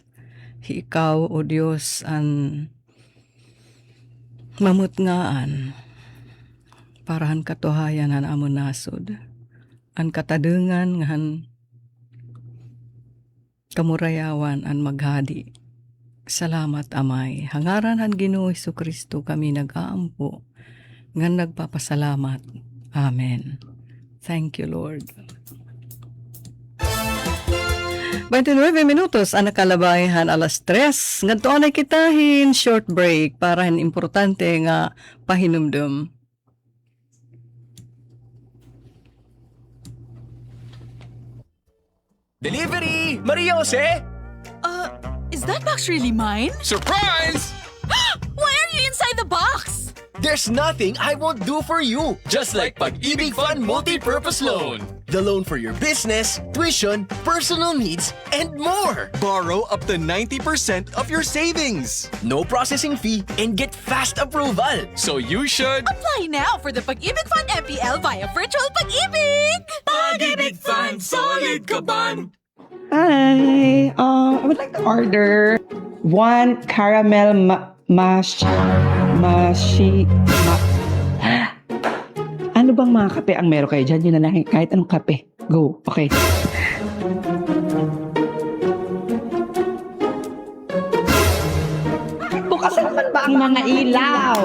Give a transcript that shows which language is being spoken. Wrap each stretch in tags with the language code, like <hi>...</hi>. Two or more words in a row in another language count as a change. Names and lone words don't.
<war>Ikaw, o Dios, an mamutngaan para han katuhayan han amon nasud. An katadengan nga han kamurayawan an maghadi. Salamat Amay. Hangaran han Ginoo Kristo kami nag-aampo. Nga nagpapasalamat. Amen.</war> <en>Thank you Lord.</en> <war>29 minutos ang nakalabayan alas 3. Ngadto na kitahin short break para hin importante nga pahinumdum.</war> <en>Delivery! Maria Jose! Is that box really mine? Surprise! Why are you inside the box? There's nothing I won't do for you. Just like Pag-ibig Fund Multi-Purpose Loan. The loan for your business, tuition, personal needs, and more. Borrow up to 90% of your savings. No processing fee and get fast approval. So you should... Apply now for the Pag-ibig Fund MPL via Virtual Pag-ibig!</en> <tl>Pag-ibig Fund, solid kaban!</tl> <en>Hi! I would like to order one caramel</en> <tl>Ano bang mga kape ang meron kayo dyan? Yun na lang, kahit anong kape.</tl> <en>Go. Okay.</en> <tl>Bukas naman ba ang mga ilaw?</tl>